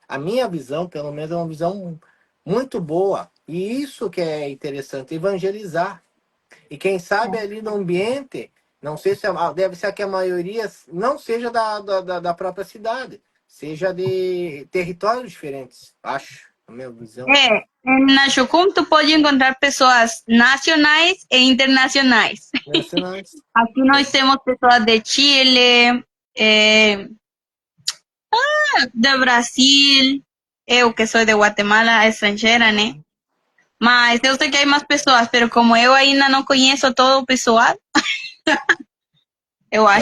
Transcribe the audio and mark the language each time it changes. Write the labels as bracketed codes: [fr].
[pt] A minha visão, pelo menos, é uma visão muito boa. E isso que é interessante, evangelizar. E quem sabe ali no ambiente, não sei se deve ser que a maioria não seja da própria cidade, seja de territórios diferentes, acho, a minha visão. [es] En Nashocum tú puedes encontrar personas nacionales e internacionales. [pt] Nacionais. Aquí nós temos pessoas de Chile, eh, de Brasil, eu que sou de Guatemala, estrangeira, né? Mas eu sei que há mais pessoas, pero como eu ainda não conheço todo o pessoal, eu